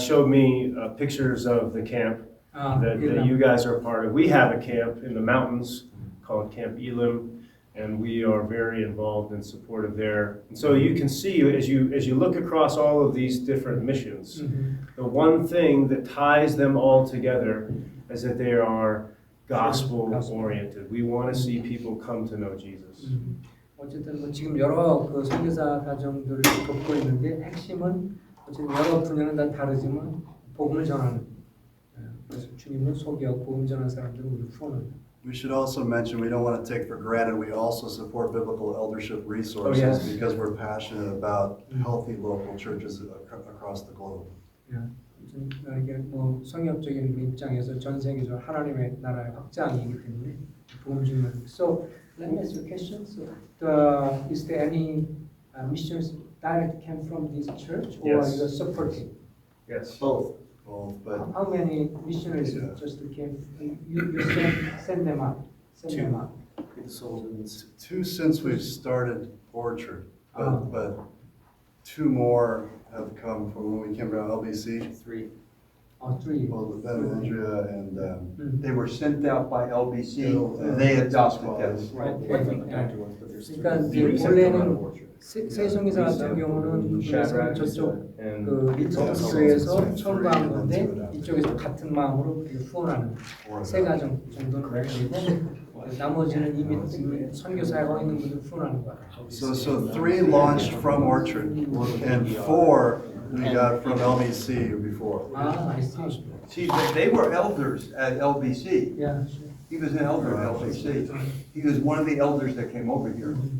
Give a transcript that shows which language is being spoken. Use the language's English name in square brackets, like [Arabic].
[English] Showed me pictures of the camp that you guys are a part of. We have a camp in the mountains called Camp Elim, and we are very involved and supportive there. And so you can see as you look across all of these different missions, the one thing that ties them all together is that they are gospel oriented. We want to see people come to know Jesus. [Korean] 어쨌든 뭐 지금 여러 그 선교사 가정들을 돕고 있는데 핵심은 어쨌든 여러 분야는 다 다르지만 복음을 전하는. 그래서 주님은 소개하고 복음 전하는 사람들을 우리 후원합니다. [English] We should also mention, we don't want to take for granted, we also support biblical eldership resources because we're passionate about healthy local churches across the globe. [Korean] 이게 뭐 성역적인 입장에서 전 세계적으로 하나님의 나라의 확장이기 때문에 복음 주는. [English] So let me ask you a question. So is there any missions that came from this church, or Yes. you are supporting? Yes. Both, but How many missionaries just came? You send them out. Send them out. 2 since we've started Orchard, but 2 more have come from when we came to LBC. 3. Oh, 3. Well, Ben and Andrea and They were sent out by LBC, they adopted them. [Korean] 그러니까 이제 원래는 세종이사 같은 경우는 그래서 저쪽 그 리터스 교회에서 처음 간 건데 이쪽에서 같은 마음으로 후원하는 3 가정 정도는 그리고 나머지는 이미 선교사역하고 있는 분들 후원하는 거예요. [English] So 3 launched from Orchard and 4 we got from LBC before. I see. See, they were elders at LBC. Yeah. He was an elder at LBC. He was one of the elders that came over here.